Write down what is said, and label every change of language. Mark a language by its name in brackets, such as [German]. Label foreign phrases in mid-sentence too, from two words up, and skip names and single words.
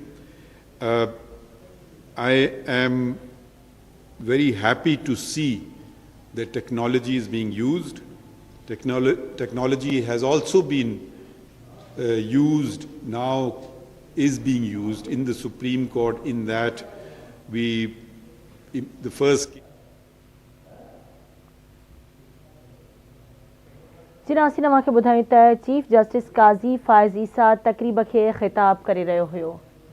[English] I am very happy to see that technology is being used. Technology has also been used, now is being used in the Supreme Court, in that the first... [Sindhi] जिना खे ॿुधायूं त चीफ जस्टिस काज़ी फाइज़ ईसा तक़रीब खे ख़िताब करे रहियो हुयो।